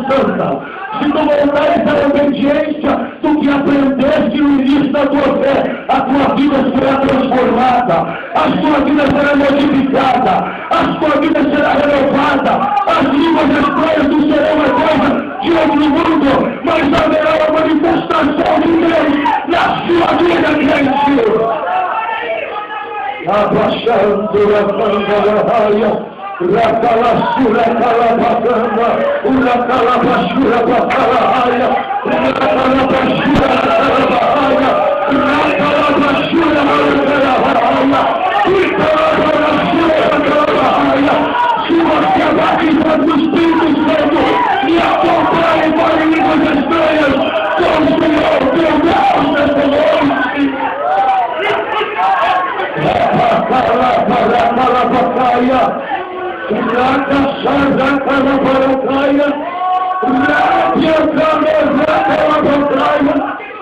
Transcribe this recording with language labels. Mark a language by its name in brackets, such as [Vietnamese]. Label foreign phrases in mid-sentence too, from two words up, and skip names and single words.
[Portuguese] santa, se tu voltares à obediência do que aprendeste no início da tua fé, a tua vida será transformada, a sua vida será modificada, a sua vida será renovada, as línguas estranhas não serão uma coisa de outro mundo, mas haverá uma manifestação de Deus na sua vida, crente. Abaixando a banda da raia, Rakalassura kalabaganda, Urakalabashura bakalahaya, Urakalabashura bakalahaya, Rakalabashura bakalahaya, Urakalabashura bakalahaya. Se você é batizado no Espírito Santo e acompanha para línguas estranhas, com o Senhor, teu Deus, nessa noite. Rakalabashura Raka Shada Kalabarakaya, Rabia Kalabarakaya.